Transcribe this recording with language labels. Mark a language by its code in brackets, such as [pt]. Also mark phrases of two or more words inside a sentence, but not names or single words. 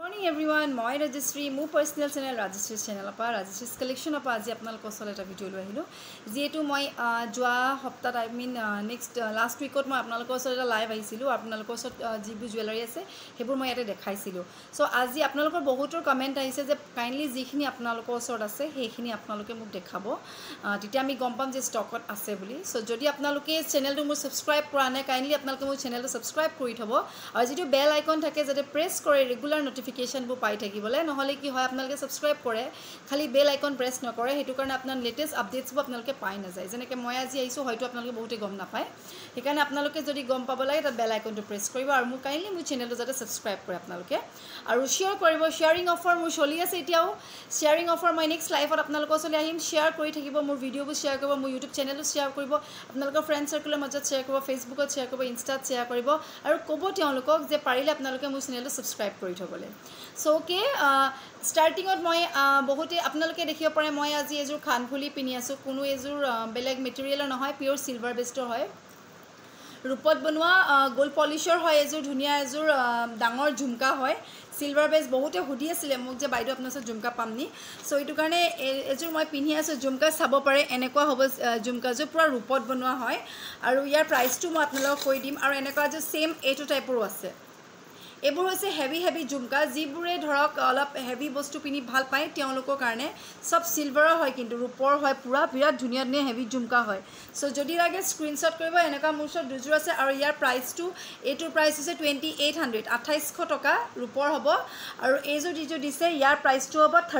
[en] morning everyone, [as] moi Rajeshri, mo [en] personal channel Rajeshri's channel [as] আপা Rajeshri's collection আপা আজি আপোনালোক অলপ এটা ভিডিঅ' লৈ আহিলোঁ যিটো মই যোৱা হপ্তাত [en] I mean next last week [as] ত মই আপোনালোক অলপ এটা লাইভ আহিছিলোঁ আপোনালোক অলপ যিবোৰ জুৱেলাৰী আছে সেইবোৰ মই ইয়াতে দেখুৱাইছিলোঁ ছ' আজি আপোনালোকৰ বহুতৰ কমেণ্ট আহিছে যে কাইণ্ডলি যিখিনি আপোনালোক অলপ আছে সেইখিনি আপোনালোকে মোক দেখুৱাব দিয়ক আমি গম পাম যে ষ্টকত আছে বুলি ছ' যদি আপোনালোকে চেনেলটো মোৰ ছাবস্ক্ৰাইব কৰা নাই কাইণ্ডলি আপোনালোকে মোৰ চেনেলটো mo subscribe kora na kindly apnaloke mo channel tu ছাবস্ক্ৰাইব কৰি থ'ব আৰু যিটো [en] bell icon [as] থাকে যাতে প্ৰেছ কৰে [en] regular notification [as] বোৰ পাই থাকিবলৈ নহলে কি হয় আপোনালকে সাবস্ক্রাইব কৰে খালি [en] bell icon press [as] নকৰে হেতু কাৰণে আপোনাৰ [en] latest updates [as] বু আপোনালকে পাই না যায় যেনেকে মই আজি আইছো হয়তো আপোনালকে বহুতে গম না পায় সেইকাৰণে আপোনালকে যদি গম পাব লাগে তা [en] bell iconটো press [as] কৰিব আৰু মোৰ কাইন্ডলি মোৰ চেনেলটো যাতে সাবস্ক্রাইব কৰে আপোনালকে আৰু শেয়াৰ কৰিব [en] sharing offer [as] মোৰ চলি আছে এতিয়াও [en] sharing offer [as] মই [en] next liveত [as] আপোনালকৰ চলি আহিম শেয়াৰ কৰি থাকিব মোৰ ভিডিঅ'বোৰ শেয়াৰ কৰিব মোৰ [en] YouTube channelটো [as] শেয়াৰ কৰিব আপোনালকৰ [en] friend circleৰ [as] মাজত শেয়াৰ কৰিব ফেসবুকত শেয়াৰ কৰিব ইনষ্টাত শেয়াৰ কৰিব আৰু ক'ব তেওঁলোকক যে পাৰিলে আপোনালকে মোৰ চেনেলটো সাবস্ক্ৰাইব কৰি থবলে [en] so okay starting [as] ত মই বহুতে আপোনালোকে দেখিব পাৰে মই আজি এযোৰ খানফুলি পিন্ধি আছোঁ কোনো এযোৰ বেলেগ মেটেৰিয়েল নহয় পিওৰ ছিলভাৰ বেছড হয় ৰূপৰ বনোৱা গ'ল্ড পলিছাৰ হয় এযোৰ ধুনীয়া এযোৰ ডাঙৰ ঝুমকা হয় ছিলভাৰ বেছ বহুতে হুদি আহিছিল মোক যে বাইদেউ আপোনাৰ ঝুমকা পাম নে ছ' এইটো কাৰণে এযোৰ মই পিন্ধি আছোঁ ঝুমকা চাব পাৰে এনেকুৱা হ'ব ঝুমকা যো পূৰা ৰূপৰ বনোৱা হয় আৰু ইয়াৰ প্ৰাইচটো মই আপোনালোক কৈ দিম আৰু এনেকুৱা যো ছেম এইটো টাইপৰ আছে এবোৰ হৈছে হেভি জুমকা জিবুৰে ধৰক অলপ হেভি বস্তু পিনি ভাল পায় তেওঁলোকৰ কাৰণে সব সিলভাৰৰ হয় কিন্তু ৰূপৰ হয় পুৰা বিৰাট ধুনিয়া ধুনিয়া হেভি জুমকা হয় সো যদি লাগে স্ক্ৰিনশ্বট কৰিব এনেকা মুছৰ দুজোৰ আছে আৰু ইয়াৰ প্ৰাইসটো এটোৰ প্ৰাইস হৈছে 2800 2800 টকা ৰূপৰ হ'ব আৰু এইজো দিজো দিছে ইয়াৰ প্ৰাইসটো হ'ব